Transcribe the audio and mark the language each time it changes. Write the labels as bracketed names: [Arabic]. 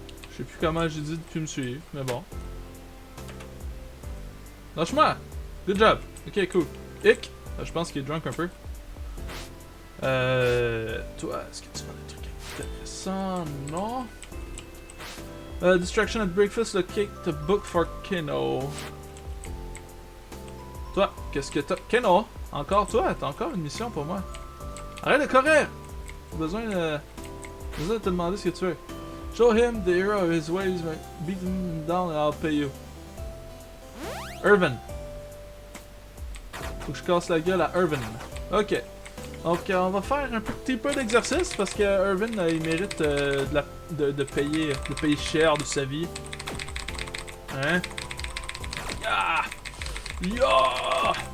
[French] Je sais plus comment j'ai dit de plus me suivre, mais bon. Lâche-moi! [English] Good job! Ok, cool. Hic! [French] Je pense qu'il est drunk un peu. Toi, est-ce que tu fais des trucs intéressants? Non? [English] Distraction at breakfast, locate the book for Keno. [French] Toi, qu'est-ce que t'as? Keno? Encore toi? T'as encore une mission pour moi? Arrête de courir! J'ai besoin de te demander ce que tu veux. [English] Show him the hero of his ways, beat him down and I'll pay you. Irvin. [French] Faut que je casse la gueule à Irvin. Ok. Donc on va faire un petit peu d'exercice parce que Irvin il mérite de payer cher de sa vie. Hein? Ah! Yeah!